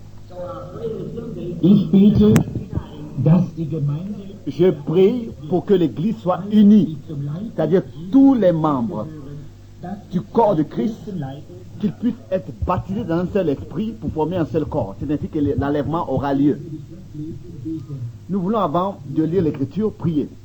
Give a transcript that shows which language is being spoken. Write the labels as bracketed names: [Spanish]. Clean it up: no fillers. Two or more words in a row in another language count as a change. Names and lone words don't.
[German] Ich bete, dass die Gemeinde, [French] Je prie pour que l'Église soit unie, [German] zum Leib [French] c'est-à-dire tous les membres [German] dass [French] du corps de Christ, [German] zum Leib [French] qu'ils puissent être baptisés dans un seul esprit pour former un seul corps. C'est ainsi que l'enlèvement aura lieu. Nous voulons, avant de lire l'Écriture, prier.